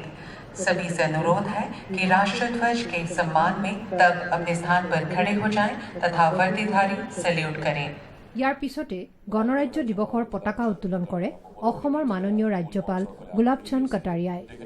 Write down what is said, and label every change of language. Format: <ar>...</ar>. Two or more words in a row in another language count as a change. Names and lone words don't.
<hi>सभी से अनुरोध है कि राष्ट्रीय ध्वज के सम्मान में तब अपने स्थान पर खड़े हो जाएं तथा वर्दीधारी सैल्यूट करें।</hi> <as>ইয়াৰ পিছতে গণৰাজ্য দিৱসৰ পতাকা উত্তোলন কৰে অসমৰ মাননীয় ৰাজ্যপাল গোলাপ চন্দ কটাৰিয়াই।</as>